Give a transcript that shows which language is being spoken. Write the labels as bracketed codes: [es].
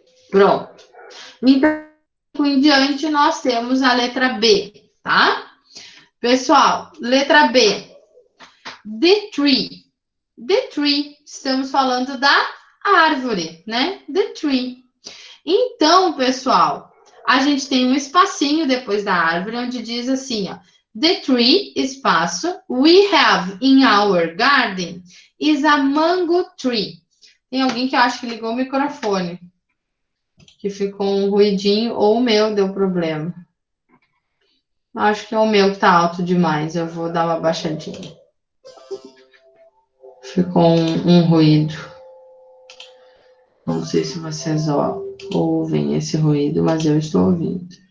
[pt] Pronto. Então, em diante, nós temos a letra B, tá? Pessoal, letra B. [en] The tree. The tree. [pt] Estamos falando da árvore, né? The tree. Então, pessoal, a gente tem um espacinho depois da árvore, onde diz assim, ó. [en] The tree, [pt] espaço, [en] we have in our garden is a mango tree. [pt] Tem alguém que eu acho que ligou o microfone, que ficou um ruidinho, ou o meu deu problema. Acho que é o meu que tá alto demais, eu vou dar uma baixadinha. Ficou um ruído. Não sei se vocês ouvem esse ruído, mas eu estou ouvindo.